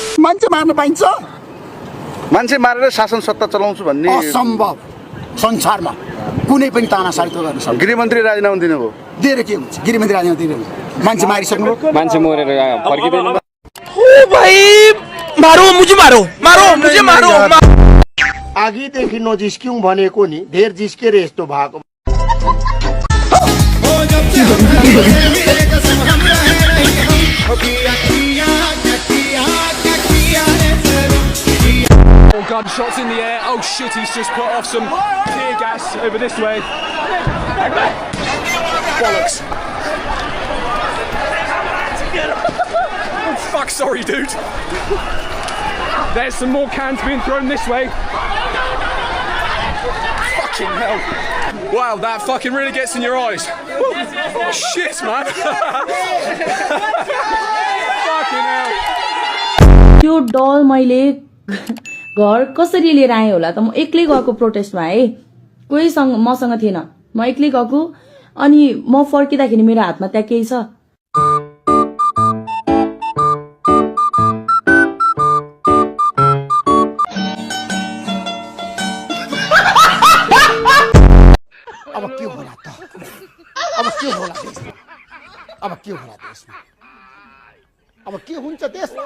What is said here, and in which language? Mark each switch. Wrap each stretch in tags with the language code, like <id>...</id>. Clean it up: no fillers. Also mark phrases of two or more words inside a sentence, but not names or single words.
<ne>मान्छे मार्न पाइन्छ मान्छे मारेर शासन सत्ता चलाउँछु भन्ने असम्भव संसारमा कुनै पनि तानाशाही त गर्न सक्दैन गृहमन्त्री राजीनामा दिनुभयो दिएर के हुन्छ गृहमन्त्री राजीनामा दिएर मान्छे मारिसक्नु मान्छे मरेर फर्किदैन</ne> <hi>ओ भाई मारो मुझे मारो</hi> <ne>आगीदेखि नजिस्क्यौँ भनेको नि धेर जिस्केर यस्तो भएको</ne> <en>Gunshots in the air. Oh shit, he's just put off some tear gas over this way. Bollocks. Oh fuck, sorry dude. There's some more cans being thrown this way. Fucking hell. Wow, that fucking really gets in your eyes. Oh, shit, man. Fucking hell.</en> <ne>त्यो डल मैले घर कसरी लिएर आएँ होला त म एक्लै गएको प्रोटेस्टमा है कोही मसँग थिएन म एक्लै गएको अनि म फर्किँदाखेरि मेरो हातमा त्यहाँ केही छ अब के होला त अब के होला देशमा अब के हुन्छ देशमा</ne>